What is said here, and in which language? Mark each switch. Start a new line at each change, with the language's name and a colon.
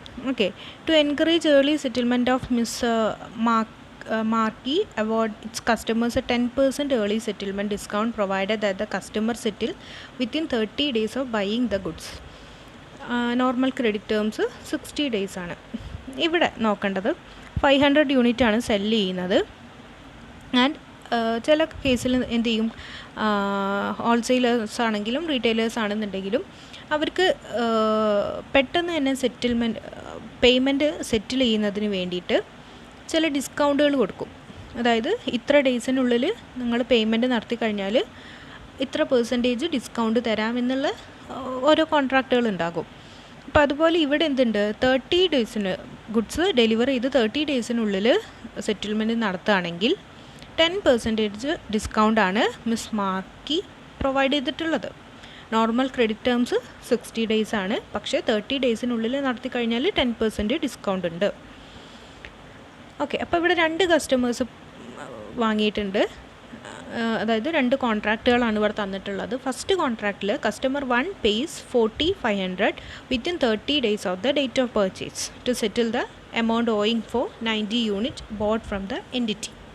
English: Okay, to encourage early settlement of miss Markey award its customers a 10% early settlement discount provided that the customer settle within 30 days of buying the goods.
Malayalam: Normal credit terms 60 days ആണ്. ഇവിടെ നോക്കേണ്ടത് 500 unit ആണ് cell ചെയ്യുന്നത്. And ചില കേസിൽ എന്ത് ചെയ്യും, wholesalers ആണെങ്കിലും റീറ്റെയിലേഴ്സ് ആണെന്നുണ്ടെങ്കിലും അവർക്ക് പെട്ടെന്ന് തന്നെ പേയ്മെൻറ്റ് സെറ്റിൽ ചെയ്യുന്നതിന് വേണ്ടിയിട്ട് ചില ഡിസ്കൗണ്ടുകൾ കൊടുക്കും. അതായത് ഇത്ര ഡേയ്സിനുള്ളിൽ നിങ്ങൾ പേയ്മെൻറ്റ് നടത്തി കഴിഞ്ഞാൽ ഇത്ര % ഡിസ്കൗണ്ട് തരാമെന്നുള്ള ഓരോ കോൺട്രാക്റ്റുകൾ ഉണ്ടാകും. അപ്പോൾ അതുപോലെ ഇവിടെ എന്തുണ്ട്, 30 ഡേയ്സിന് ഗുഡ്സ് ഡെലിവർ ചെയ്ത് 30 ഡേയ്സിനുള്ളിൽ സെറ്റിൽമെൻറ്റ് നടത്തുകയാണെങ്കിൽ 10% ഡിസ്കൗണ്ടാണ് മിസ് മാർക്കി പ്രൊവൈഡ് ചെയ്തിട്ടുള്ളത്. നോർമൽ ക്രെഡിറ്റ് ടേംസ് 60 days ആണ്, പക്ഷേ 30 ഡേയ്സിനുള്ളിൽ നടത്തി കഴിഞ്ഞാൽ 10% ഡിസ്കൗണ്ട് ഉണ്ട്. ഓക്കെ, അപ്പോൾ ഇവിടെ 2 കസ്റ്റമേഴ്സ് വാങ്ങിയിട്ടുണ്ട്. അതായത് 2 കോൺട്രാക്റ്റുകളാണ് ഇവിടെ തന്നിട്ടുള്ളത്. First കോൺട്രാക്റ്റിൽ
English: Customer 1 pays 40,500 within 30 days of the date of purchase to settle the amount owing for 90 units bought from the entity.